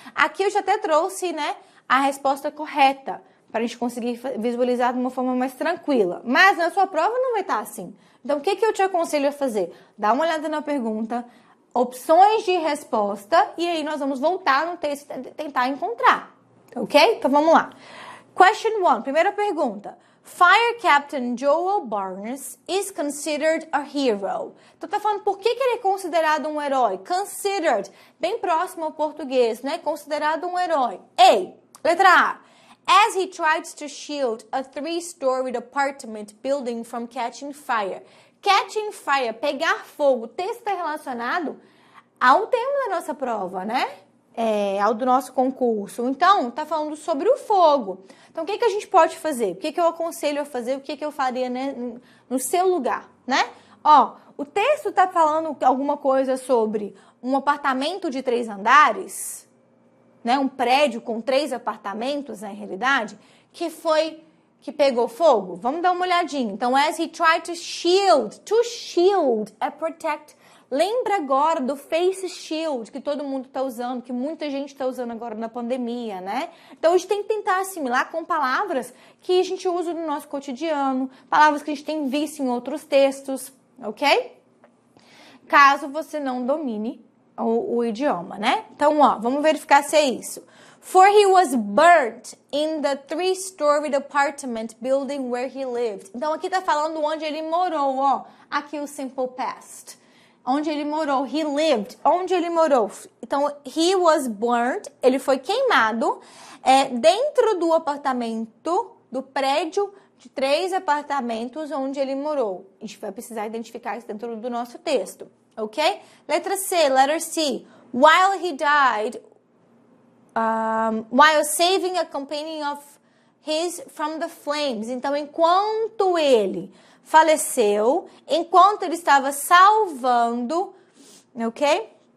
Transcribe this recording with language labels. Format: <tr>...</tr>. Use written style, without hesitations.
<pt>Aqui eu já até trouxe, né, a resposta correta, para a gente conseguir visualizar de uma forma mais tranquila. Mas na sua prova não vai estar assim. Então, o que eu te aconselho a fazer? Dá uma olhada na pergunta, opções de resposta, e aí nós vamos voltar no texto e tentar encontrar. Ok? Então, vamos lá.</pt> <en>Question 1,</en> <pt>primeira pergunta.</pt> <en>Fire Captain Joel Barnes is considered a hero.</en> <pt>Então, tá falando por que ele é considerado um herói? Considered, bem próximo ao português, né? Considerado um herói. Letra A.</pt> <en>As he tries to shield a 3-storied apartment building from catching fire. Catching fire,</en> <pt>pegar fogo. O texto está relacionado ao tema da nossa prova, né? Ao do nosso concurso. Então, tá falando sobre o fogo. Então, o que a gente pode fazer? O que eu aconselho a fazer? O que eu faria, né, no seu lugar, né? Ó, o texto tá falando alguma coisa sobre um apartamento de 3 andares, né? Um prédio com 3 apartamentos, na realidade, que pegou fogo. Vamos dar uma olhadinha. Então,</pt> <en>as he tried to shield</en> <pt>é protect. Lembra agora do face shield que todo mundo está usando, que muita gente está usando agora na pandemia, né? Então, a gente tem que tentar assimilar com palavras que a gente usa no nosso cotidiano, palavras que a gente tem visto em outros textos, ok? Caso você não domine o idioma, né? Então, ó, vamos verificar se é isso.</pt> <en>For he was burnt in the 3-storied apartment building where he lived.</en> <pt>Então, aqui tá falando onde ele morou, ó. Aqui o simple past. Onde ele morou,</pt> <en>he lived,</en> <pt>onde ele morou. Então,</pt> <en>he was burnt,</en> <pt>ele foi queimado dentro do apartamento, do prédio de 3 apartamentos onde ele morou. A gente vai precisar identificar isso dentro do nosso texto, ok? Letra C,</pt> <en>letter C. While he died, while saving a companion of his from the flames.</en> <pt>Então, enquanto ele faleceu, enquanto ele estava salvando, ok?</pt>